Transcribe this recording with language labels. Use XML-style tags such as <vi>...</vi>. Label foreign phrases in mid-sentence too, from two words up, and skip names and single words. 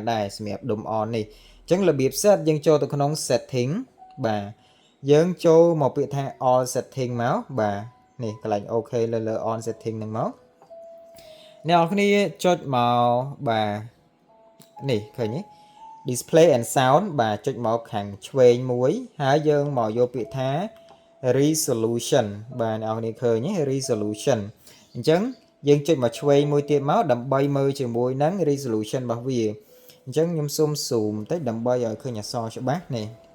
<km>ដែរសម្រាប់ដុំ on នេះអញ្ចឹងរបៀប set យើងចូលទៅក្នុង setting បាទយើងចូលមកពាក្យថា</km> <en>all setting</en> <km>មកបាទ នេះកន្លែង OK លើ on setting ហ្នឹងមកអ្នកនរគ្នាចុចមកបាទនេះឃើញទេ</km> <en>display and sound</en> <km>បាទចុចមកខាងឆ្វេងមួយហើយយើងមកយកពាក្យថា resolution បាទអ្នកនរគ្នាឃើញទេ resolution អញ្ចឹងយើងចុចមកឆ្វេងមួយទៀតមកដើម្បីមើលជាមួយនឹង resolution របស់វាអញ្ចឹងខ្ញុំសូម zoom បន្តិចដើម្បីឲ្យឃើញអក្សរច្បាស់នេះ</km>